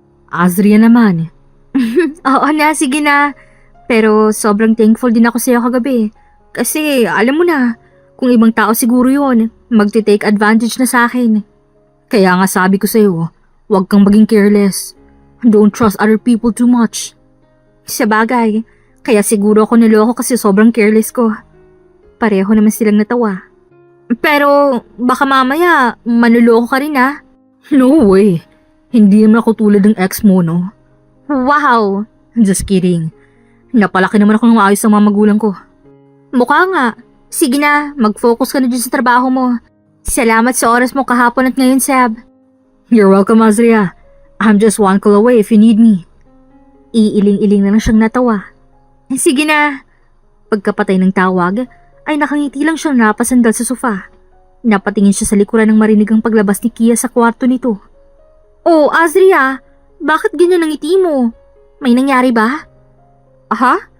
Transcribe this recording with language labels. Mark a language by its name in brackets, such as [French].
[Filipino] Azria naman. Oo na, sige na. Pero sobrang thankful din ako sa'yo kagabi. Kasi alam mo na, kung ibang tao siguro yon, magte-take advantage na sa akin. Kaya nga sabi ko sa'yo, huwag kang maging careless. [English] Don't trust other people too much. [Filipino] Sa bagay, kaya siguro ako niloko kasi sobrang careless ko. Pareho naman silang natawa. Pero baka mamaya manluloko ka rin ah. [English] No way. [Filipino] Hindi naman ako tulad ng ex mo, no? [English] Wow! Just kidding. [Filipino] Napalaki naman ako ng maayos ng mga magulang ko. Mukha nga. Sige na, mag-focus ka na dyan sa trabaho mo. Salamat sa oras mo kahapon at ngayon, Seb. [English] You're welcome, Azria. I'm just one call away if you need me. [Filipino] Iiling-iling na lang siyang natawa. Sige na. Pagkapatay ng tawag, ay nakangiti lang siyang napasandal sa sofa. Napatingin siya sa likuran ng marinig ang paglabas ni Kia sa kwarto nito. Oh, Azria, bakit ganyan ang ngiti mo? May nangyari ba? Aha?